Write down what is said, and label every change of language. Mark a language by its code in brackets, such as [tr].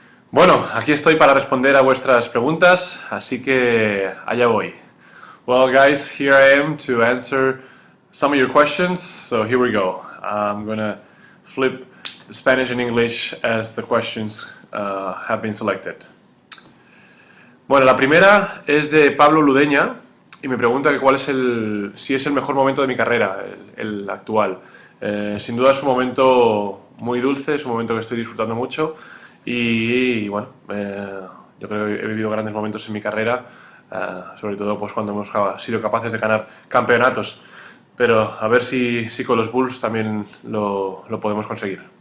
[es] Bueno, aquí estoy para responder a vuestras preguntas, así que allá voy. [en] Well, guys, here I am to answer some of your questions, so here we go. I'm gonna flip the Spanish and English as the questions have been selected. [es] Bueno, la primera es de Pablo Ludeña y me pregunta que si es el mejor momento de mi carrera, el actual. Sin duda es un momento muy dulce, es un momento que estoy disfrutando mucho y bueno, yo creo que he vivido grandes momentos en mi carrera, sobre todo pues cuando hemos sido capaces de ganar campeonatos, pero a ver si con los Bulls también lo podemos conseguir.